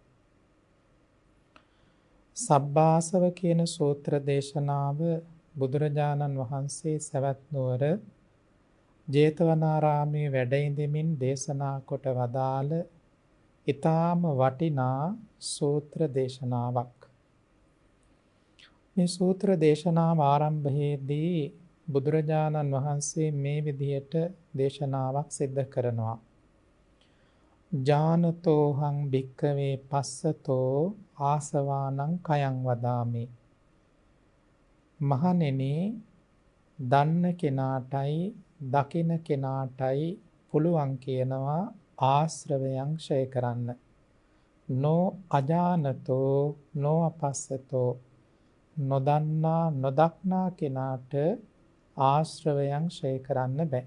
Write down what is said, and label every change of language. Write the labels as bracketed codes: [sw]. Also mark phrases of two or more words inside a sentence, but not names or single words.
[si] සබ්බාසව කියන සූත්‍ර දේශනාව බුදුරජාණන් වහන්සේ සවැත් නුවර ජේතවනාරාමයේ වැඩ ඉඳමින් දේශනා කොට වදාළ ඊටාම වටිනා සූත්‍ර දේශනාවක්. මේ සූත්‍ර දේශනාව ආරම්භයේදී බුදුරජාණන් වහන්සේ මේ විදිහට දේශනාවක් සිද්ධ කරනවා. [pi] ඥානතෝහං භික්ඛවේ පස්සතෝ ආසවානං khයං වදාමි. [si] මහණෙනි දන්න කෙනාටයි දකින කෙනාටයි පුළුවන් කියනවා ආශ්‍රවයන් ක්ෂය කරන්න. [pi] නෝ අජානතෝ නෝ අපස්සතෝ [si] නොදන්නා නොදක්නා කෙනාට ආශ්‍රවයන් ක්ෂය කරන්න බෑ.